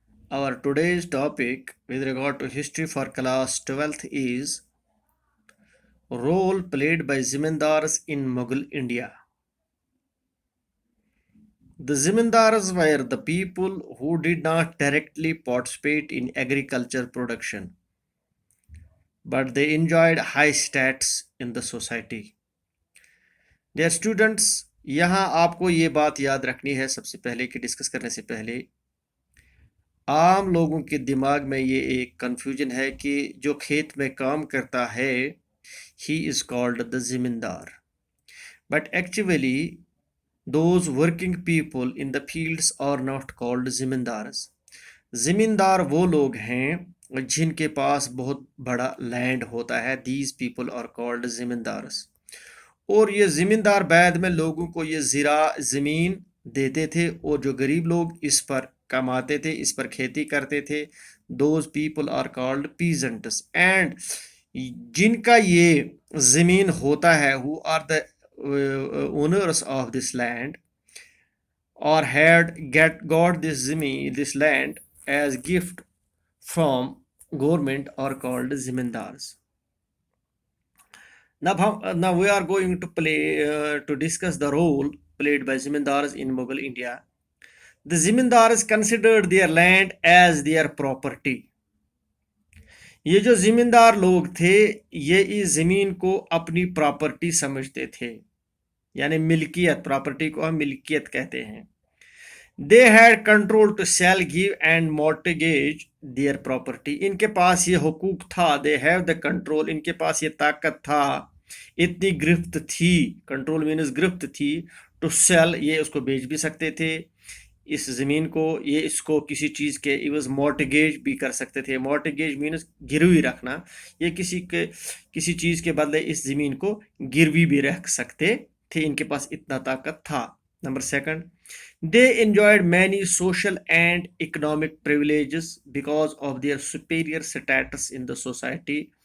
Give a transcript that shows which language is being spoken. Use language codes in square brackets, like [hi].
[en] Our today's topic with regard to history for class 12th is role played by Zimindars in Mughal India. The Zimindars were the people who did not directly participate in agriculture production, but they enjoyed high status in the society. Dear students, [hi] यहाँ आपको ये बात याद रखनी है सबसे पहले कि डिस्कस करने से पहले आम लोगों के दिमाग में ये एक कन्फ्यूजन है कि जो खेत में काम करता है [en] He is called the zamindar, but actually those working people in the fields are not called zamindars. [hi] ज़मींदार वो लोग हैं जिनके पास बहुत बड़ा लैंड होता है, [en] These people are called zamindars. [hi] और ये ज़मींदार बाद में लोगों को ये ज़मीन देते थे और जो गरीब लोग इस पर कमाते थे, इस पर खेती करते थे, [en] Those people are called peasants. And [hi] जिनका ये ज़मीन होता है, [en] Who are the owners of this land और had got this land as gift from government are called zamindars. Now we are going to discuss the role played by Zamindars in Mughal India. The Zamindars considered their land as their property. [hi] ये जो ज़मींदार लोग थे ये इस ज़मीन को अपनी प्रॉपर्टी समझते थे, यानी मिल्कियत, प्रॉपर्टी को हम मिल्कियत कहते हैं. [en] They had control to sell give and mortgage their property. [hi] इनके पास ये हुकूक था, [en] they have the control, [hi] इनके पास ये ताकत था, इतनी गिरफ्त थी, कंट्रोल मीन्स गिरफ्त थी, टू सेल, ये उसको बेच भी सकते थे इस ज़मीन को, ये इसको किसी चीज़ के इवज मॉर्टगेज भी कर सकते थे. मॉर्टगेज मीन्स गिरवी रखना, ये किसी चीज़ के बदले इस ज़मीन को गिरवी भी रख सकते थे, इनके पास इतना ताकत था. [en] Number 2, they enjoyed many social and economic privileges because of their superior status in the society.